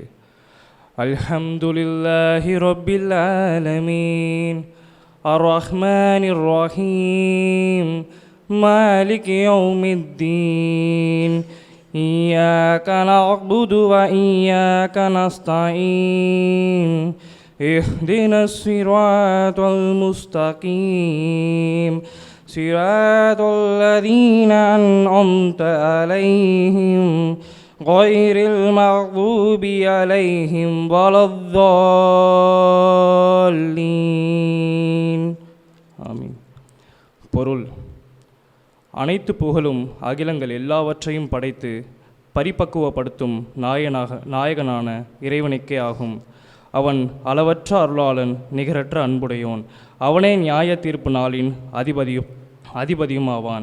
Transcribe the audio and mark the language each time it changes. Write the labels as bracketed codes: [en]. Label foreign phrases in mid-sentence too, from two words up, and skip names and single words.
[ar] الحمد لله رب العالمين الرحمن الرحيم مالك يوم الدين إياك نعبد وإياك نستعين اهدنا الصراط المستقيم صراط الذين أنعمت عليهم غير المغضوب عليهم ولا الضالين. ஆமீன். [ta] பொருள்: அனைத்து புகழும் அகிலங்கள் எல்லாவற்றையும் படைத்து பரிபக்குவப்படுத்தும் நாயகனான இறைவனுக்கே ஆகும். அவன் அளவற்ற அருளாளன், நிகரற்ற அன்புடையோன். அவனே நியாய தீர்ப்பு நாளின் அதிபதியும் ஆவான்.